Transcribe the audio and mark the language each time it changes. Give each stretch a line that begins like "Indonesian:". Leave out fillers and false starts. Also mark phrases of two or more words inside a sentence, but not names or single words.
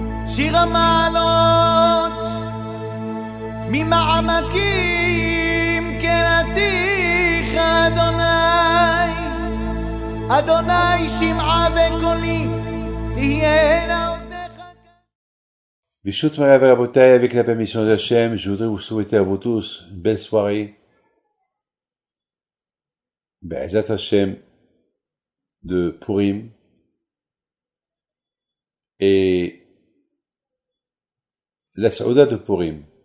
Hebrew: שיר המעלות ממעמקים קראתיך אדוני, אדוני שמעה בקולי תהיינה אוזניך. ברשות מורי ורבותי,
French: avec la permission d'Hachem, je voudrais vous souhaiter à vous tous une belle soirée.
Hebrew: בעזרת השם de Purim.
French: Et la Saouda de Purim.